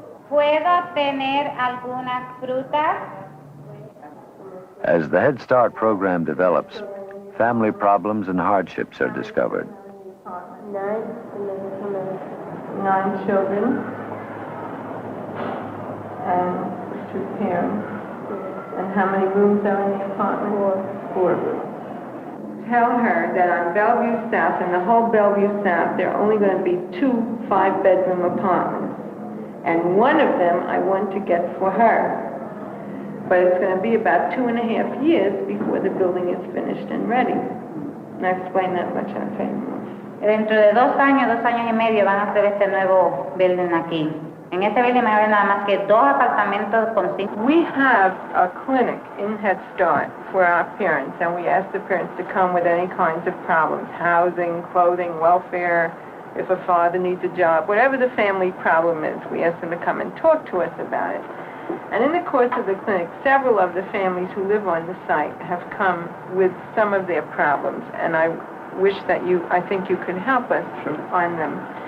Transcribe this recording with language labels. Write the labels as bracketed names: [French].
[Spanish] ¿Puedo tener algunas frutas? [English] As the Head Start program develops, family problems and hardships are discovered. 9 children and 2 parents. And how many rooms are in the apartment? 4 rooms. Tell her that on Bellevue South, in the whole Bellevue South, there are only going to be 2 5-bedroom apartments. And one of them I want to get for her. But it's going to be about 2.5 years before the building is finished and ready. And I explained that much, I'll tell you more. [Spanish] Dentro de 2 años, 2 años y medio van a hacer este nuevo building aquí. En este building va a haber nada más que 2 apartamentos con 5. [English] We have a clinic in Head Start for our parents, and we ask the parents to come with any kinds of problems, housing, clothing, welfare, if a father needs a job, whatever the family problem is, we ask them to come and talk to us about it. And in the course of the clinic, several of the families who live on the site have come with some of their problems, and I wish that I think you could help us on them.